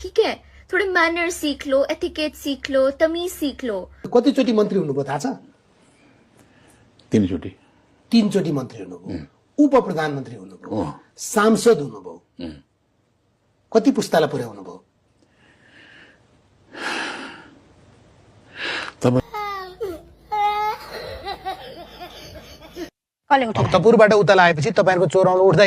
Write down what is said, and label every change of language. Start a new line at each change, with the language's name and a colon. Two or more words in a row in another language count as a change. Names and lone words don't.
Hindi: ठीक है, थोड़े मैनर सीख लो, एथिकेट सीख लो, तमीज सीख लो।
Nepali: कतिचोटि मन्त्री हुनुभयो थाहा छ? 3 चोटि। 3 चोटि मन्त्री हुनुभयो, उप प्रधानमन्त्री हुनुभयो, सांसद हुनुभयो, कति पुस्तालाई पुर्याउनु भयो? भक्तपुरबाट उता लागेपछि तपाईहरुको चोराउनु उठ्दैन,